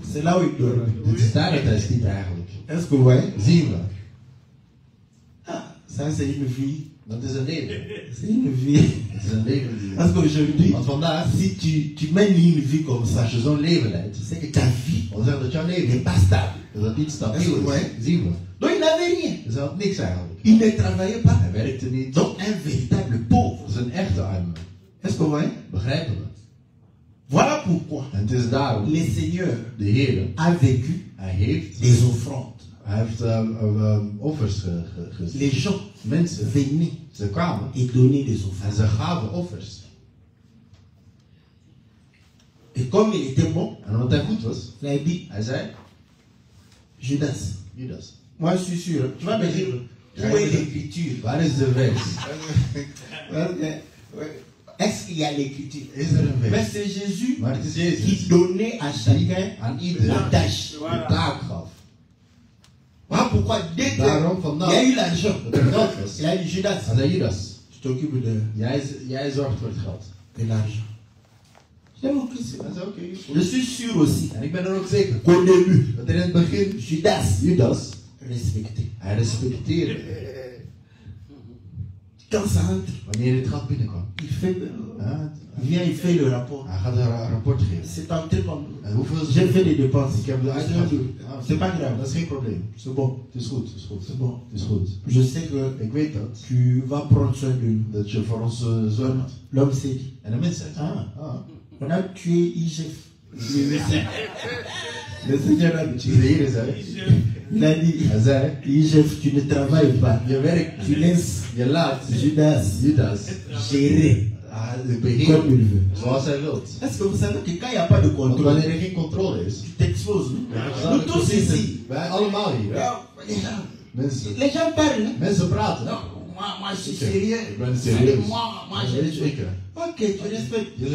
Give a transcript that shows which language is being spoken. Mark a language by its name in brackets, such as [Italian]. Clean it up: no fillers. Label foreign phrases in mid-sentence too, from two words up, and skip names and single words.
[French] c'est là où il dormait. [Dutch] Dit is daar dat hij sliep eigenlijk. [French] Est-ce que vous voyez? [Dutch] Zien we. [French] Ah, ça c'est une vie. [Dutch] Dat is een leven. [French] C'est une vie. [Dutch] Het is een leven die... [French] Parce qu'aujourd'hui, [Dutch] Want vandaag, [French] si tu mènes une vie comme ça, [Dutch] als je zo'n leven leidt, [French] c'est que ta vie [Dutch] dan zegt dat jouw [French] n'est [Dutch] leven [French] pas stable. [Dutch] dat niet stabiel is. [French] Ouais. [Dutch] Zien we. [French] Donc il n'avait rien. [Dutch] Dus hij had niks eigenlijk. [French] Il ne travaillait pas. [Dutch] Hij werkte niet. [French] Donc un véritable pauvre. [Dutch] Dat is een echte arme. [French] Est-ce que vous voyez? [Dutch] Begrijpen we? [French] Voilà pourquoi [Dutch] En het is daarom, [French] le Seigneur [Dutch] de Heer, [French] a vécu [Dutch] hij heeft [French] des offrandes. [Dutch] Hij heeft offers gezien. [French] Les gens [Dutch] Mensen, [French] venaient [Dutch] ze kwamen [French] et donnaient des [Dutch] en [French] offrandes. [Dutch] ze gaven offers. [French] Et comme il était bon, [Dutch] En omdat hij goed was, [French] il a dit, [Dutch] hij zei, Judas, Judas, [French] moi je suis sûr, tu vas me dire, où est l'écriture? [Dutch] waar is de vers? [French] Est-ce qu'il y a l'écriture? [Dutch] Is er een [French] Mais [Dutch] vers? [French] c'est Jésus [Dutch] Maar het is [French] qui [Dutch] Jezus [French] donnait à chacun [Dutch] aan ieder [French] la tâche. [Dutch] de taak gaf. [French] Voilà pourquoi dès qu'il [Dutch] Daarom [French] y a [Dutch] vandaag [French] eu l'argent, [Dutch] dat er geld was, [French] il a dit, Judas, [Dutch] hij zei Judas, [French] je t'occupe [Dutch] jij zorgt voor het geld. [French] de l'argent. Je vous prie, [Dutch] Hij zei oké, [French] je suis sûr aussi [Dutch] en ik ben er ook zeker [French] qu'au début, [Dutch] dat in het begin Judas Judas, [French] respectait. [Dutch] hij respecteerde. [French] Quand ça entre, [Dutch] Wanneer het geld binnenkwam, [French] il fait, [Dutch] ja, [French] il vient, il fait le rapport. [Dutch] hij gaat een rapport geven. [French] C'est entré comme [Dutch] En hoeveel [French] j'ai fait des dépenses. [Dutch] Ik heb de uitgegeven. [French] C'est pas grave. [Dutch] Dat is geen probleem. [French] C'est bon. [Dutch] Het is goed, het is goed. [French] C'est bon. [Dutch] Het is goed. [French] Je sais que [Dutch] Ik weet dat. [French] tu vas prendre soin de nous. [Dutch] Dat je voor ons zorgt. [French] L'homme s'est dit, [Dutch] En de mens zegt. [French] ah, on a tué IGF. Le Seigneur a [Dutch] De [French] tué. [Dutch] Heer zei. [French] Il a dit, [Dutch] Hij zei. [French] IGF, tu ne travailles pas. [Dutch] Je werkt [French] Tu [Dutch] niet. [French] laisses [Dutch] Je laat Judas Judas [French] gérer [Dutch] de [French] comme [Dutch] beheer [French] il veut. [Dutch] zoals hij wilt. [French] Est-ce que vous savez que quand il n'y a pas de [Dutch] Want [French] contrôle, [Dutch] wanneer er geen controle is. [French] tu t'exposes. [Dutch] dan [French] Nous tous [Dutch] precies- [French] ici. [Dutch] Wij allemaal hier. [French] Les [Dutch] Mensen, [French] gens parlent. Hein? [Dutch] mensen praten. [French] Non, moi je suis sérieux. [Dutch] Ik ben serieus. [French] Moi [Dutch] Weet je, [French] je... [Dutch] ik. [French] Ok, tu respectes. [Dutch] Je